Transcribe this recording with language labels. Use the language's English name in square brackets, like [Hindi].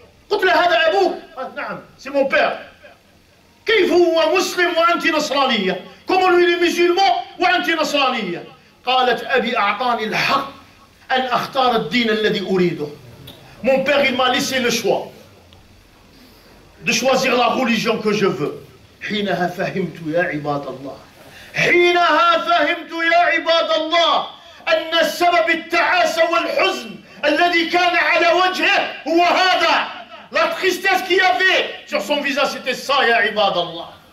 [Arabic] قلت لها هذا أبوك؟ قالت نعم [French] c'est mon père. [Arabic] كيف هو مسلم وأنت نصرانية؟ [French] comment lui il est musulman [Arabic] وأنت نصرانية؟ قالت أبي أعطاني الحق أن أختار الدين الذي أريده. [French] Mon père il m'a laissé le choix de choisir la religion que je veux. [Arabic] حينها فهمت يا عباد الله. حينها فهمت يا عباد الله أن السبب التعاسة والحزن الذي كان على وجهه هو هذا. [French] La tristesse qu'il y avait sur son visage c'était ça [Arabic] يا عباد الله.